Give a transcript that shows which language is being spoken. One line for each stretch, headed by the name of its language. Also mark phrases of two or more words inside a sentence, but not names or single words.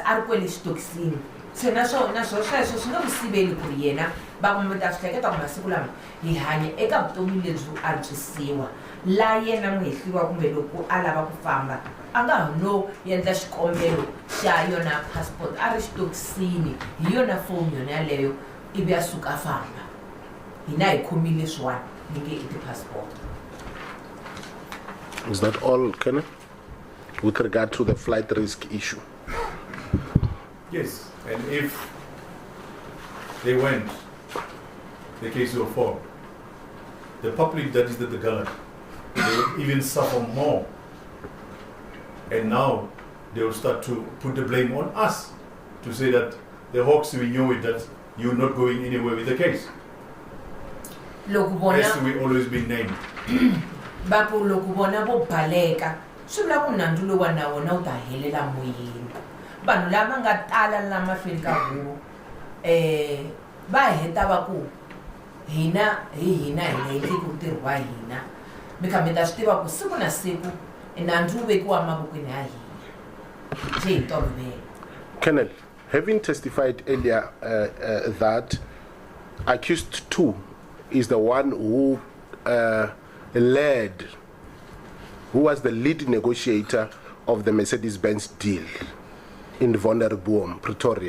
Tsonga: a ri kwele xitokisini se naswona sweswo swi nga ku siveli ku ri yena va mi ta swi hleketa ku masiku lama hi hanya eka vutomi lebyi antswisiwa la yena muhehliwa kumbe loko a lava ku famba a nga ha no endla xikombelo xa yona passport a ri xitokisini hi yona foni yona yaleyo ivi a suka famba hina hi khomile leswiwani ni nge I ti-passport.
English: Is that all, Kenneth, with regard to the flight risk issue? Yes, and if they went, the case will fall. The public that is at the gallery, they will even suffer more. And now they will start to put the blame on us to say that the Hawks, we knew it, that you're not going anywhere with the case. As we always been named.
Tsonga: Baku loko bona vo baleka swi vula ku nandzu lowa na wona u ta helela moyeni vanhu lava nga tala la mahlweni ka huvo va heta va ku hina hi endli ku ntirho wa hina mi kha mi ta swi tiva ku siku na siku nandzu wu vekiwa mavokweni ya hina se hi tolovela.
English: Kenneth, having testified earlier that accused 2 is the one who who was the lead negotiator of the Mercedes-Benz deal in Vonderboom, Pretoria.